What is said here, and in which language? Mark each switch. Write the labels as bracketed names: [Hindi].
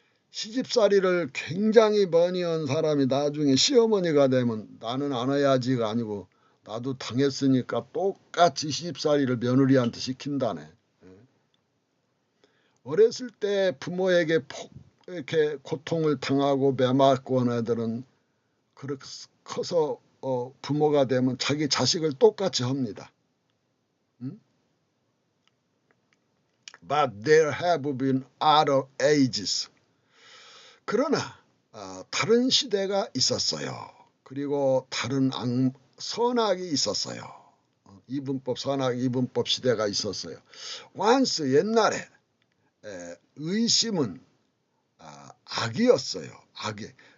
[Korean] 시집살이를 굉장히 많이 한 사람이 나중에 시어머니가 되면 나는 안 해야지가 아니고 나도 당했으니까 똑같이 시집살이를 며느리한테 시킨다네. 어렸을 때 부모에게 이렇게 고통을 당하고 매맞고 하는 애들은 그렇게 커서 부모가 되면 자기 자식을 똑같이 합니다. [English] But there have been other ages. [Korean] 그러나 다른 시대가 있었어요. 그리고 다른 선악이 있었어요. 이분법 선악 이분법 시대가 있었어요. [English] once [Korean] 옛날에 의심은 악이었어요. 악이.